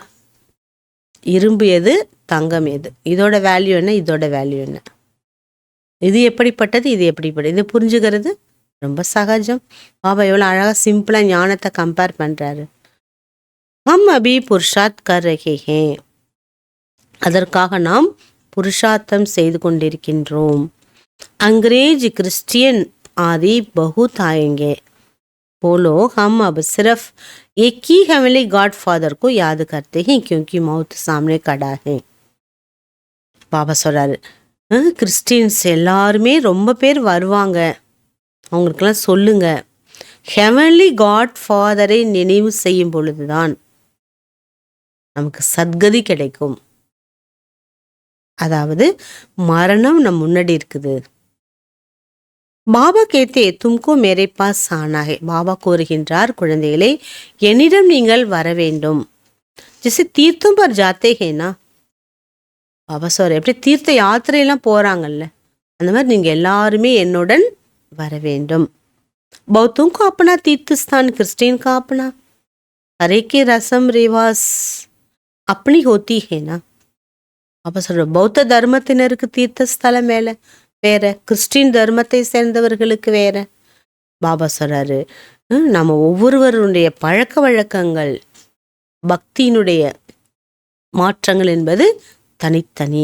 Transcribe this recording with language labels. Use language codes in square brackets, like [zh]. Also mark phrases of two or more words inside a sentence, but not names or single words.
[ta] இரும்பு எது, தங்கம் எது, இதோட வேல்யூ என்ன, இதோட வேல்யூ என்ன, இது எப்படிப்பட்டது, இது எப்படிப்பட்டது, இது புரிஞ்சுக்கிறது ரொம்ப சகஜம். பாபா எவ்வளோ அழகாக சிம்பிளாக ஞானத்தை கம்பேர் பண்ணுறாரு. [hi] हम अभी पुरुषार्थ कर रहे हैं, [ta] அதற்காக நாம் புருஷார்த்தம் செய்து கொண்டிருக்கின்றோம். [hi] अंग्रेज क्रिश्चियन आदि बहुत आएंगे, बोलो हम अब सिर्फ एक ही [en] heavenly God Father [hi] को याद करते हैं क्योंकि मौत सामने खड़ा है. [ta] பாபா சொல்றாரு, கிறிஸ்டியன்ஸ் எல்லாருமே ரொம்ப பேர் வருவாங்க, அவங்களுக்கெல்லாம் சொல்லுங்க, [en] heavenly God Father [ta] நினைவு செய்யும் பொழுதுதான் நமக்கு சத்கதி கிடைக்கும். அதாவது மரணம் நம் முன்னாடி இருக்குது. [hi] बाबा कहते तुमको मेरे पास आना है. [ta] பாபா கூறுகின்றார், குழந்தைகளே, என்னிடம் நீங்கள் வர வேண்டும். [hi] जैसे तीर्थ पर जाते हैं ना, [ta] பாபா சொல்ற, எப்படி தீர்த்த யாத்திரையெல்லாம் போறாங்கல்ல, அந்த மாதிரி நீங்க எல்லாருமே என்னுடன் வர வேண்டும். [hi] பௌத்தோं को अपना तीर्थ स्थान, क्रिश्चियन का अपना, हर एक की रस्म रिवाज अपनी होती है ना. [ta] அப்போ சொல்ற, பௌத்த தர்மத்தினருக்கு தீர்த்த ஸ்தலம் மேல வேற, கிறிஸ்டின் தர்மத்தை சேர்ந்தவர்களுக்கு வேற. பாபா சொல்றாரு, நம்ம ஒவ்வொருவருடைய பழக்க வழக்கங்கள், பக்தியினுடைய மாற்றங்கள் என்பது தனித்தனி.